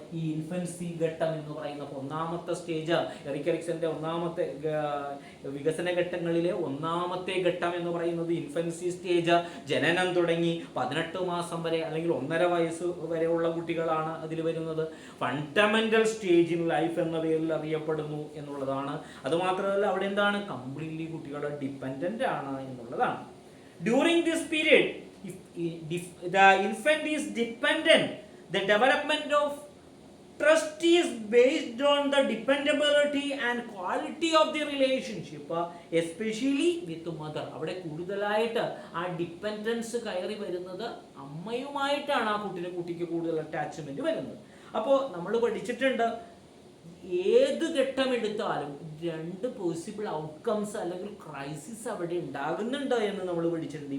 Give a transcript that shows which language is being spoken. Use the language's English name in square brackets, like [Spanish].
[Malayalam] ഈ ഇൻഫൻസി ഘട്ടം എന്ന് പറയുന്നത്. ഒന്നാമത്തെ സ്റ്റേജ് എറിക്സന്റെ ഒന്നാമത്തെ വികസന ഘട്ടങ്ങളിലെ ഒന്നാമത്തെ ഘട്ടം എന്ന് പറയുന്നത് ഇൻഫൻസി സ്റ്റേജ്. ജനനം തുടങ്ങി 18 മാസം വരെ അല്ലെങ്കിൽ 1.5 വയസ്സ് വരെയുള്ള കുട്ടികളാണ് അതിൽ വരുന്നത്. [English] fundamental stage in life [Malayalam] എന്ന പേരിൽ അറിയപ്പെടുന്നു എന്നുള്ളതാണ്. അതുമാത്രമല്ല, അവിടെ എന്താണ്, കംപ്ലീറ്റ്ലി കുട്ടികൾ ഡിപ്പെൻഡന്റ് ആണ് എന്നുള്ളതാണ്. [English] During this period, if the infant is dependent, the development of trust is based on the dependability and quality of the relationship, especially with mother. [Malayalam] അവിടെ കൂടുതലായിട്ട് ആ ഡിപ്പെൻഡൻസ് കയറി വരുന്നത് അമ്മയുമായിട്ടാണ്. ആ കുട്ടിക്ക് കൂടുതൽ അറ്റാച്ച്മെന്റ് വരുന്നത്. അപ്പോൾ നമ്മൾ പഠിച്ചിട്ടുണ്ട്, ഏത് ഘട്ടം എടുത്താലും 2 പോസിബിൾ ഔട്ട്കംസ് അല്ലെങ്കിൽ ക്രൈസിസ് അവിടെ ഉണ്ടാകുന്നുണ്ട് എന്ന് നമ്മൾ പഠിച്ചിട്ടുണ്ട്.